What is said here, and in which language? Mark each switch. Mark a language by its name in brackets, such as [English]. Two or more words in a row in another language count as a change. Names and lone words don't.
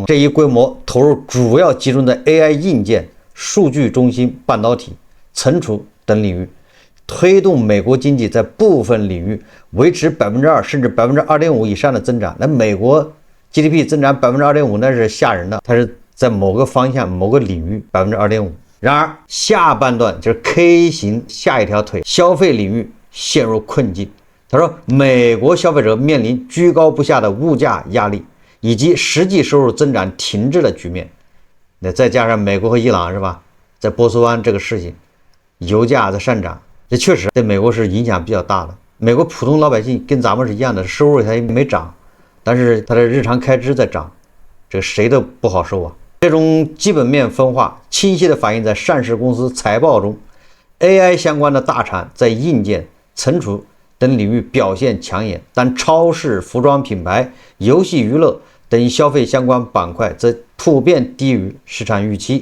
[Chinese] 這一規模投入主要集中在 AI 硬件、數據中心、半導體、存儲等領域，推動美國經濟在部分領域維持2%甚至2.5%以上的增長。那美國 GDP 增長2.5%，那是嚇人的，它是在某個方向、某個領域2.5%。然而下半段就是 K 型下一條腿，消費領域陷入困境。他說，美国消費者面臨居高不下的物價壓力，以及實際收入增長停滯的局面。那再加上美國和伊朗是吧，在波斯灣这個事情，油價在上漲， 這確實在美國是影響比较大的。美国普通老百姓跟咱們是一樣的，收入它也没涨，但是它的日常開支在漲，這個誰都不好受啊。這種基本面分化清晰地反映在上市公司財報中。AI 相關的大廠在硬件、存儲等領域表現搶眼，但超市、服裝品牌、遊戲娛樂等消費相關板塊則普遍低於市場預期。